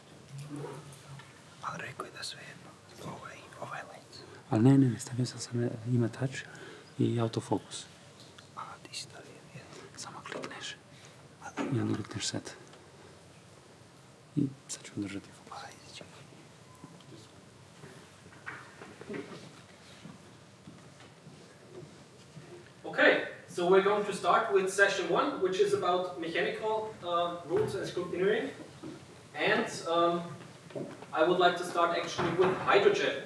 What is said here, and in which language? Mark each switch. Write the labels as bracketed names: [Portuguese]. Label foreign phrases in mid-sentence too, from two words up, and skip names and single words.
[Croatian] Ali rekao je da sve jedno, ovaj lens. Ali ne, stavio sam samo ima touch i autofokus. A, ti si stavio jedno. Samo klikneš. I onda klikneš set. I sad ću držati fokus. Ajde, čekaj. [English] Okay, so we're going to start with session 1, which is about mechanical rules and scrutineering. And I would like to start actually with hydrogen.